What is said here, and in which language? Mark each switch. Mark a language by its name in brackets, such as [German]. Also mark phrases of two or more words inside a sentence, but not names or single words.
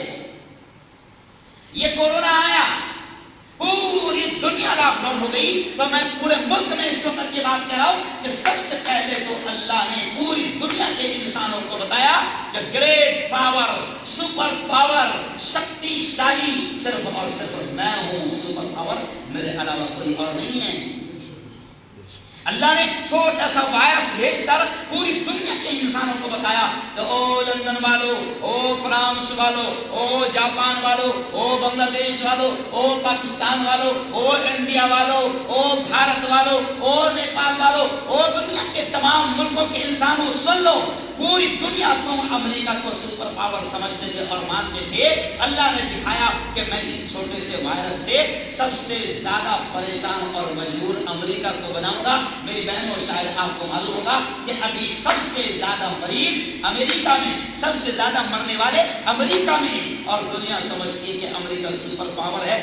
[Urdu] یہ کورونا آیا، پوری دنیا لاک ڈاؤن ہو گئی، تو میں پورے ملک میں اس وقت یہ بات کہہ رہا ہوں کہ سب سے پہلے تو اللہ نے پوری دنیا کے انسانوں کو بتایا کہ [English] great power, super power, [Urdu] شکتی شالی صرف اور صرف میں ہوں، [English] super power [Urdu] میرے علاوہ کوئی اور نہیں ہے۔ اللہ نے چھوٹا سا وائرس بھیج کر پوری دنیا کے انسانوں کو بتایا کہ او لندن والو، او فرانس والو، او جاپان والو، او بنگلہ دیش والو، او پاکستان والو، او انڈیا والو، او بھارت والو، او نیپال والو، او دنیا کے تمام ملکوں کے انسانوں سن لو، پوری دنیا تم امریکہ کو [English] super power [Urdu] سمجھتے تھے اور مانتے تھے، اللہ نے دکھایا کہ میں اس چھوٹے سے وائرس سے سب سے زیادہ پریشان اور مجبور امریکہ کو بناؤں گا۔ میری بہنوں شاید آپ کو معلوم ہوگا کہ ابھی سب سے زیادہ مریض امریکہ میں، سب سے زیادہ مرنے والے امریکہ میں، اور دنیا سمجھتی ہے کہ امریکہ [English] super power [Urdu] ہے۔